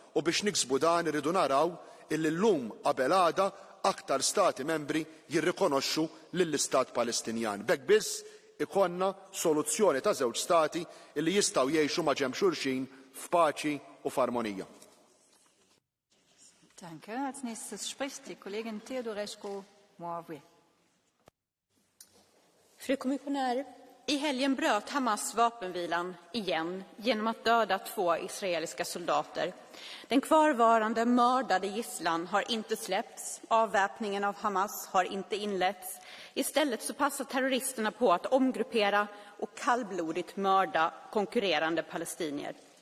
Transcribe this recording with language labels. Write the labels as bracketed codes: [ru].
[mt] U biex niksbu dan irridu naraw illi llum qabel għada aktar stati membri jirrikonoxxu lill-Istat Palestinjan. B'hekk biss ikonna soluzzjoni ta' żewġ stati illi jistgħu jgħixu ma' ġenb xulxin f'paċi u f'armonija. [de] Danke. Als nächstes spricht die Kollegin Teodorescu-Moavui. [sv] Fru kommissionär, i helgen bröt Hamas vapenvilan igen genom att döda 2 israeliska soldater. Den kvarvarande mördade gisslan har inte släppts. Avväpningen av Hamas har inte inletts. Istället så passar terroristerna på att omgruppera och kallblodigt mörda konkurrerande palestinier.